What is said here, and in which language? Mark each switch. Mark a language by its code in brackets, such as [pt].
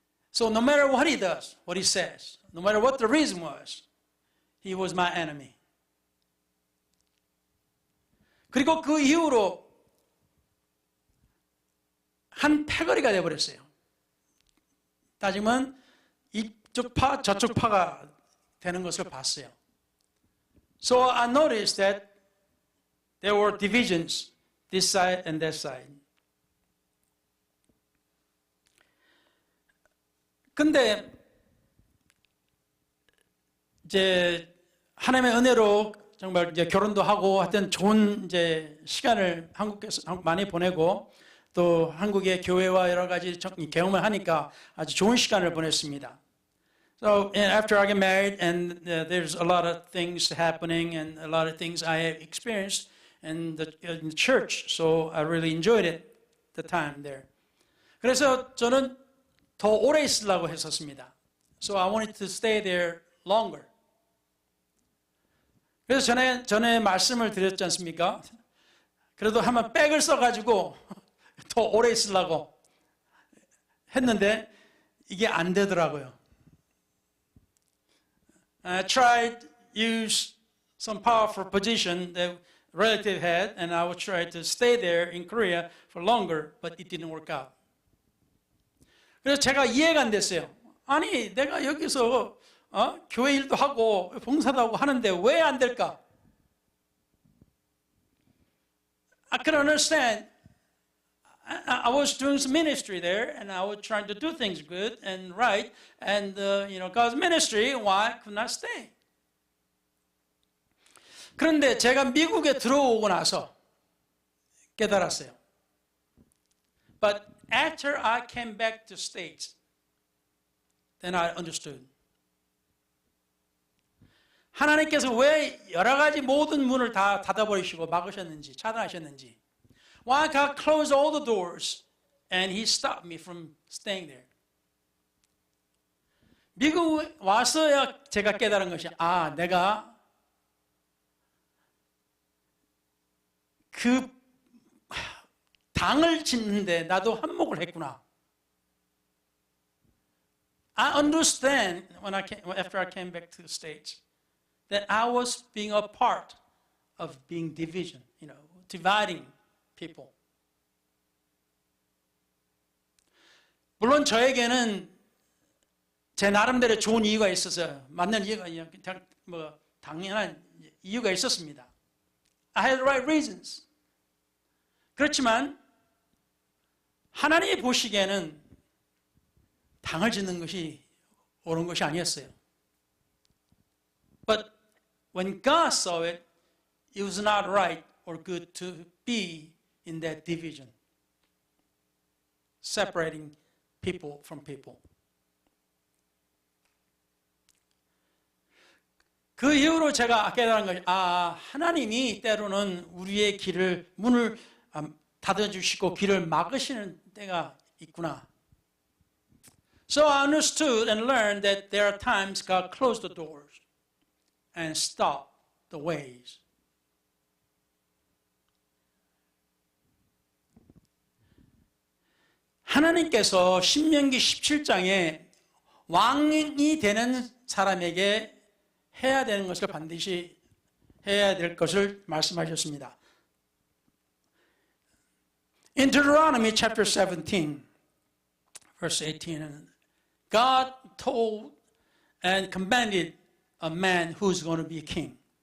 [en] So no matter what he does, what he says, no matter what the reason was, he was my enemy. [ko] 그리고 그 이후로 한 패거리가 되어버렸어요. 따지면 이쪽 파 저쪽 파가 되는 것을 봤어요. [en] So I noticed that there were divisions, this side and that side. [ko] 근데 이제 하나님의 은혜로 정말 이제 결혼도 하고 하여튼 좋은 이제 시간을 한국에서 많이 보내고 또 한국의 교회와 여러 가지 경험을 하니까 아주 좋은 시간을 보냈습니다. [en] So after I get married and there's a lot of things happening and a lot of things I have experienced in the church, so I really enjoyed it, the time there. [ko] 그래서 저는 더 오래 있으려고 했었습니다. [en] So I wanted to stay there longer. [ko] 그래서 전에 말씀을 드렸지 않습니까? 그래도 한번 백을 써가지고 더 오래 있으려고 했는데 이게 안 되더라고요. [en] I tried to use some powerful position that relative had, and I would try to stay there in Korea for longer, but it didn't work out. [ko] 그래서 제가 이해가 안 됐어요. 아니, 내가 여기서 교회 일도 하고 봉사도 하고 하는데 왜 안 될까? [en] I couldn't understand. I was doing some ministry there, and I was trying to do things good and right, and God's ministry, why could not stay? [ko] 그런데 제가 미국에 들어오고 나서 깨달았어요. [en] But after I came back to States, then I understood. [ko] 하나님께서 왜 여러 가지 모든 문을 다 닫아버리시고 막으셨는지, 차단하셨는지. [en] Why God closed all the doors and He stopped me from staying there. [ko] 미국 와서야 제가 깨달은 것이 내가 그 당을 짓는데 나도 한몫을 했구나. [en] I understand after I came back to the States that I was being a part of being division, dividing people. [ko] 물론 저에게는 제 나름대로 좋은 이유가 있어서 맞는 이유가 당연한 이유가 있었습니다. [en] I had the right reasons. [ko] 그렇지만 하나님이 보시기에는 당을 짓는 것이 옳은 것이 아니었어요. [en] But when God saw it, it was not right or good to be in that division, separating people from people. [ko] 그 이후로 제가 깨달은 것이 하나님이 때로는 우리의 문을 닫아주시고 길을 막으시는 때가 있구나. [en] So I understood and learned that there are times God closed the doors and stopped the ways. [ko] 하나님께서 신명기 17장에 왕이 되는 사람에게 해야 되는 것을 반드시 해야 될 것을 말씀하셨습니다. [en] In Deuteronomy chapter 17, verse 18, God told and commanded a man who's going to be a king.